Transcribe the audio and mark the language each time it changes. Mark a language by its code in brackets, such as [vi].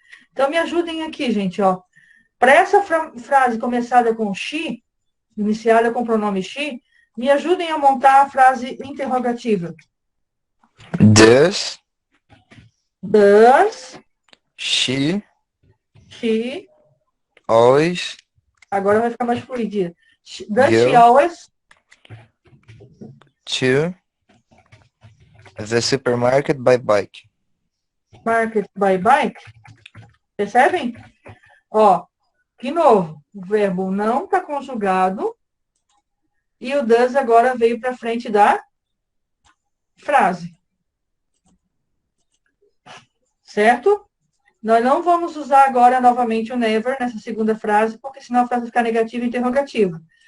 [pt] Então, me ajudem aqui, gente, ó. Para essa frase começada com she, iniciada com o pronome she, me ajudem a montar a frase interrogativa. [en] Does she always [pt] agora vai ficar mais fluidinha. [en] Does she go always to the supermarket by bike? market by bike? Percebem? [pt] Ó, de novo, o verbo não está conjugado e o does agora veio para frente da frase. Certo? Nós não vamos usar agora novamente o never nessa segunda frase, porque senão a frase fica negativa e interrogativa.